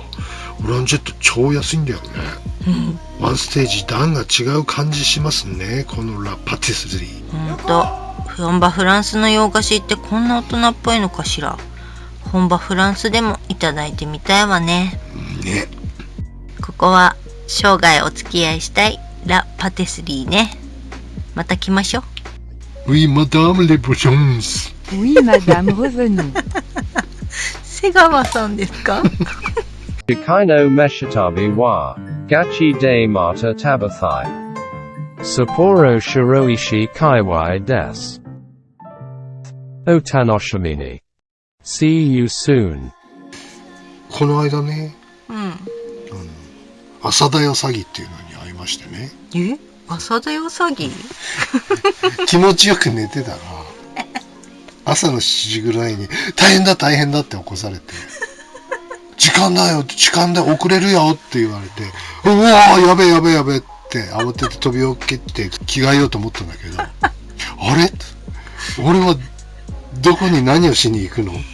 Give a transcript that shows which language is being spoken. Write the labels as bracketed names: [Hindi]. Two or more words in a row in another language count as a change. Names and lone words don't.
[Japanese] オランジェット超安いんだよね。ワンステージ段が違う感じしますね、このラ・パティスリー。ほんと、本場フランスの洋菓子ってこんな大人っぽいのかしら。本場フランスでもいただいてみたいわね。ここは生涯お付き合いしたいラ・パティスリーね。また来ましょう。 [French] Oui, madame les bouchons. Oui, madame, revenons. [Japanese] 瀬川さんですか？次回の飯旅は。ガチでまた旅たい. 札幌白石界隈です. お楽しみに. [English] See you soon. [Japanese] この間ね、朝だよ詐欺っていうのに会いましてね。朝だよ詐欺？気持ちよく寝てたら、朝の7時ぐらいに大変だって起こされて、 時間だよ、時間だよ、遅れるよって言われて、うわー、やべえやべえやべえって慌てて飛び起きて着替えようと思ったんだけど、あれ俺はどこに何をしに行くのって